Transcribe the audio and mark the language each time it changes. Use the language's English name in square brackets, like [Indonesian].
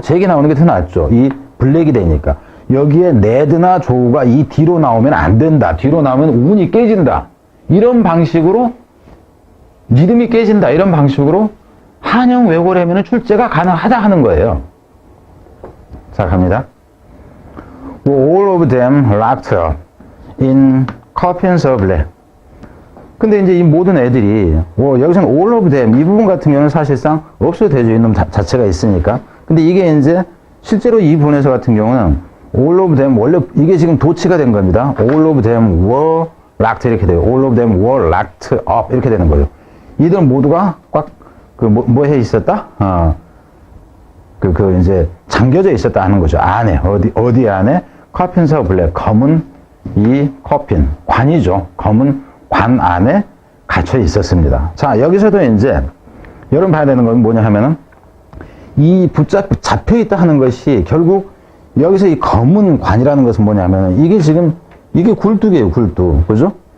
[Korean] 잭이 나오는 게 더 낫죠. 이 블랙이 되니까. 여기에 네드나 조우가 이 뒤로 나오면 안 된다. 뒤로 나오면 운이 깨진다. 이런 방식으로 리듬이 깨진다. 이런 방식으로 한영 외고라면 출제가 가능하다 하는 거예요. 자, 갑니다. [English] All of them locked up in coffins of lead. [Korean] 근데 이제 이 모든 애들이 여기서는 [English] all of them [Korean] 이 부분 같은 경우는 사실상 없어도 되죠. 이놈 자체가 있으니까. 근데 이게 이제 실제로 이 부분에서 같은 경우는 [English] all of them [Korean] 원래 이게 지금 도치가 된 겁니다. [English] all of them were locked [Korean] 이렇게 돼요. [English] all of them were locked up [Korean] 이렇게 되는 거예요. 이들 모두가 꽉 뭐 해 있었다? 이제 잠겨져 있었다 하는 거죠. 안에 어디 안에 [English] coffins of lead [Korean] 검은 이 커핀 관이죠. 검은 관 안에 갇혀 있었습니다. 자, 여기서도 이제 여러분 봐야 되는 건 뭐냐 하면은 이 잡혀 있다 하는 것이 결국 여기서 이 검은 관이라는 것은 뭐냐면 이게 굴뚝이에요. 굴뚝. 그죠?